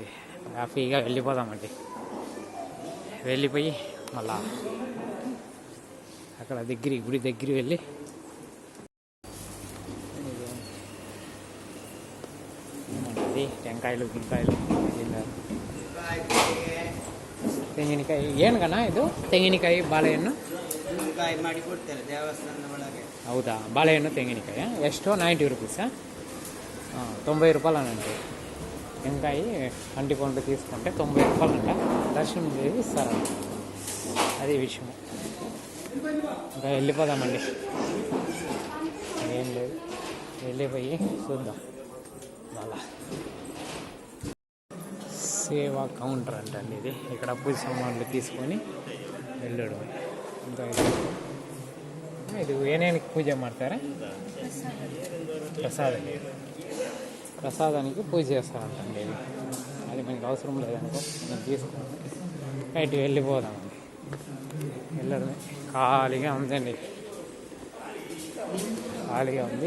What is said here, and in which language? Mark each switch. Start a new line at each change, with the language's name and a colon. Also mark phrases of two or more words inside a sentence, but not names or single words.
Telugu: హ్యాపీగా వెళ్ళిపోదామండి. వెళ్ళిపోయి మళ్ళా అక్కడ గుడి దగ్గర వెళ్ళి ఇది టెంకాయలు గింకాయలు తిన్నారు.
Kannada: ತೆಂಗಿನಕಾಯಿ ಏನು ಕಣ ಇದು? ತೆಂಗಿನಕಾಯಿ ಬಾಳೆಹಣ್ಣು ಮಾಡಿ ಕೊಡ್ತಾರೆ ದೇವಸ್ಥಾನದ ಒಳಗೆ. ಹೌದಾ? ಬಾಳೆಹಣ್ಣು ತೆಂಗಿನಕಾಯಿ ಎಷ್ಟು?
Telugu: 90 రూపీసా? 90 రూపాయలు అనండి. టెంకాయ అంటి పండు తీసుకుంటే 90 రూపాయలు అంట. దర్శనం చేసి ఇస్తారంట, అది విషయం. ఇంకా వెళ్ళిపోదామండి, ఏం లేదు, వెళ్ళిపోయి చూద్దాం. అలా సేవా కౌంటర్ అంటండి ఇది. ఇక్కడ పూజ సామాన్లు తీసుకొని వెళ్ళడం. ఇంకా
Kannada: ಇದು ಏನೇನಕ್ಕೆ ಪೂಜೆ ಮಾಡ್ತಾರೆ?
Telugu: ప్రసాదానికి పూజ చేస్తారంటండి. అది మనకి అవసరం లేదనుకో, మనం తీసుకోండి. బయట వెళ్ళిపోదామండి. వెళ్ళడమే, ఖాళీగా ఉందండి, ఖాళీగా ఉంది.